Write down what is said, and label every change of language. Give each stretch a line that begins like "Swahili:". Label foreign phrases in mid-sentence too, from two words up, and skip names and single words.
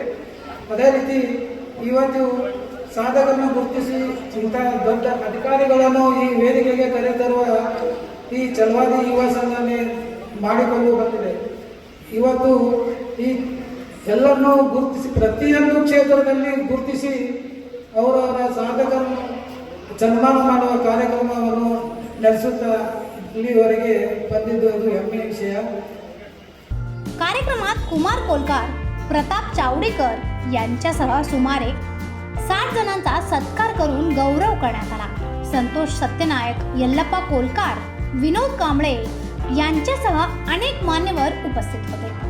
Kannada: ಅದೇ ರೀತಿ ಇವತ್ತು ಸಾಧಕರನ್ನು ಗುರುತಿಸಿ ಇಂಥ ದೊಡ್ಡ ಅಧಿಕಾರಿಗಳನ್ನು ಈ ವೇದಿಕೆಗೆ ಕರೆತರುವ ಈ ಛಲವಾದಿ ಯುವ ಸಂಘಟನೆ ಮಾಡಿಕೊಂಡು ಬಂದಿದೆ. ಇವತ್ತು ಈ ಎಲ್ಲರನ್ನೂ ಗುರುತಿಸಿ ಪ್ರತಿಯೊಂದು ಕ್ಷೇತ್ರದಲ್ಲಿ ಗುರುತಿಸಿ ಅವರವರ ಸಾಧಕರನ್ನು ಸನ್ಮಾನ ಮಾಡುವ ಕಾರ್ಯಕ್ರಮವನ್ನು ನಡೆಸುತ್ತಾ ಇಲ್ಲಿವರೆಗೆ ಬಂದಿದ್ದು ಅದು ಹೆಮ್ಮೆಯ विषय.
Marathi: कार्यक्रमात कुमार कोलकार, प्रताप चावडीकर यांच्यासह सुमारे 60 जणांचा सत्कार करून गौरव करण्यात आला. संतोष सत्यनायक, यल्लप्पा कोलकार, विनोद कांबळे यांच्यासह अनेक मान्यवर उपस्थित होते.